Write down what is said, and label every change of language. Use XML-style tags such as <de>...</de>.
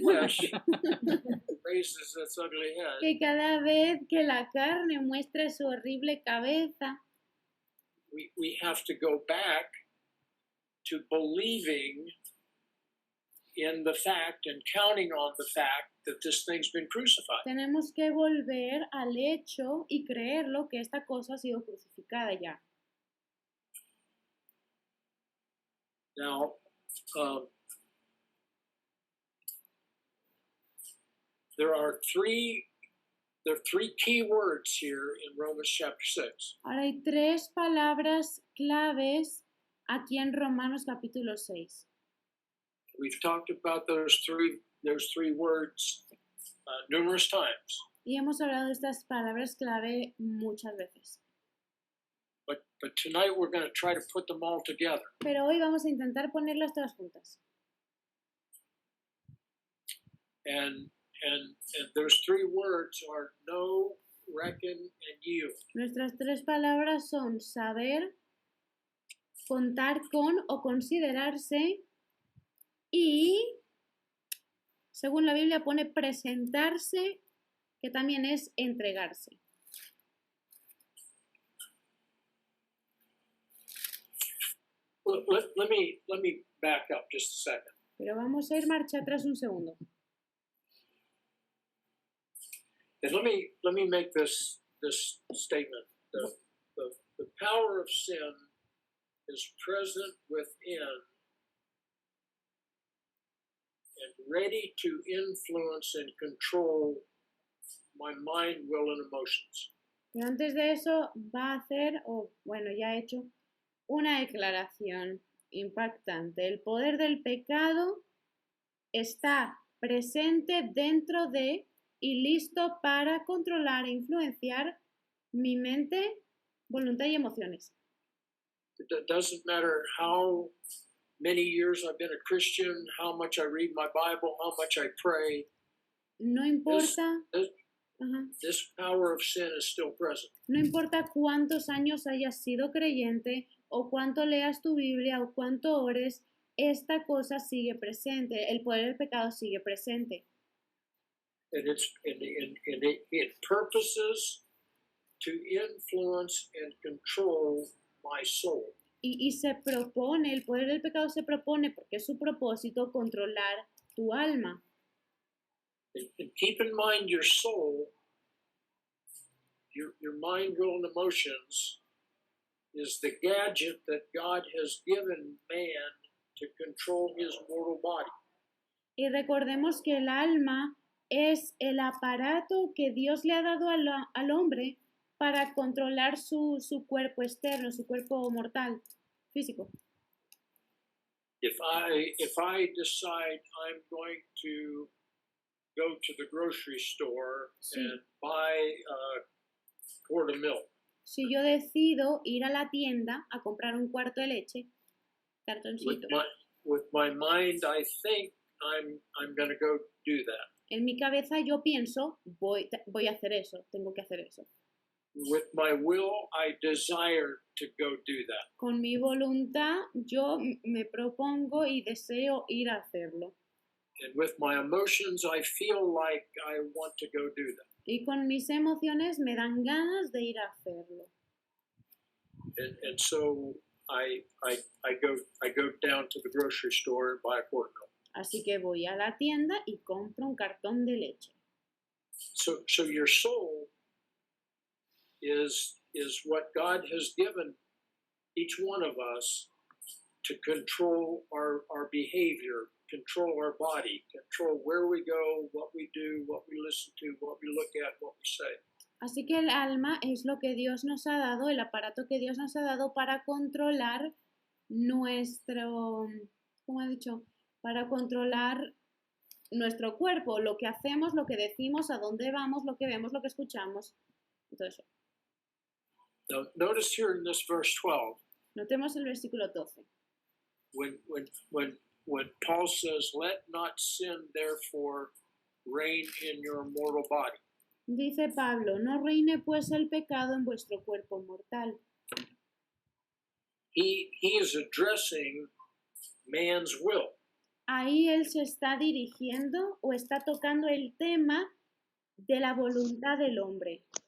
<en>flesh raises its ugly head,</en> <es>Que cada vez que la carne muestra su horrible cabeza,</es> <en>we have to go back to believing in the fact and counting on the fact that this thing's been crucified.</en> <es>tenemos que volver al hecho y creerlo que esta cosa ha sido crucificada ya.</es> <en>Now, there are three key words here in Romans chapter 6.</en> <es>Ahora hay tres palabras claves aquí en Romanos capítulo 6.</es> <en>We've talked about those three words numerous times,</en> <es>Y hemos hablado de estas palabras clave muchas veces.</es> <en>but tonight we're going to try to put them all together.</en> <es>Pero hoy vamos a intentar ponerlas todas juntas.</es> <en>And those three words are know, reckon, and yield.</en> <es>Nuestras tres palabras son saber, contar con o considerarse y, según la Biblia, pone presentarse, que también es entregarse.</es> <en>Let me back up just a second.</en> <es>Pero vamos a ir marcha atrás un segundo.</es> <en>And let me make this statement. The power of sin is present within ready to influence and control my mind, will, and emotions.</en> <es>Pero antes de eso va a hacer, o bueno, ya ha hecho, una declaración impactante. El poder del pecado está presente dentro de y listo para controlar e influenciar mi mente, voluntad y emociones.</es> <en>It doesn't matter how many years I've been a Christian, how much I read my Bible, how much I pray.</en> <es>No importa,</es> <en>This power of sin is still present.</en> <es>no importa cuántos años hayas sido creyente o cuánto leas tu Biblia o cuánto ores, esta cosa sigue presente, el poder del pecado sigue presente.</es> <en>And it purposes to influence and control my soul.</en> <es>Y se propone, el poder del pecado se propone, porque es su propósito, controlar tu alma.</es> <en>And keep in mind your soul, your mind, will, and emotions is the gadget that God has given man to control his mortal body.</en> <es>Y recordemos que el alma es el aparato que Dios le ha dado al hombre para controlar su cuerpo externo, su cuerpo mortal, físico.</es> <en>If I decide I'm going to go to the grocery store and buy a quart of milk.</en> <es>Si yo decido ir a la tienda a comprar un cuarto de leche, cartoncito.</es> <en>With my mind, I think I'm going to go do that.</en> <es>En mi cabeza yo pienso, voy a hacer eso, tengo que hacer eso.</es> <en>With my will, I desire to go do that.</en> <es>Con mi voluntad, yo me propongo y deseo ir a hacerlo.</es> <en>And with my emotions, I feel like I want to go do that.</en> <es>Y con mis emociones me dan ganas de ir a hacerlo.</es> <en>And so I go down to the grocery store and buy a quart of milk.</en> <es>Así que voy a la tienda y compro un cartón de leche.</es> <en>So your soul is what God has given each one of us to control our behavior, control our body, control where we go, what we do, what we listen to, what we look at, what we say.</en> <es>Así que el alma es lo que Dios nos ha dado, el aparato que Dios nos ha dado para controlar nuestro, ¿cómo he dicho? Para controlar nuestro cuerpo, lo que hacemos, lo que decimos, a dónde vamos, lo que vemos, lo que escuchamos, y todo eso.</es> <en>Now, notice here in this verse 12.</en> <es>Notemos el versículo 12.</es> <en>When Paul says, "Let not sin therefore reign in your mortal body."</en> <es>Dice Pablo, no reine pues el pecado en vuestro cuerpo mortal.</es> <en>He is addressing man's will.</en> <es>Ahí él se está dirigiendo o está tocando el tema de la voluntad del hombre.</es>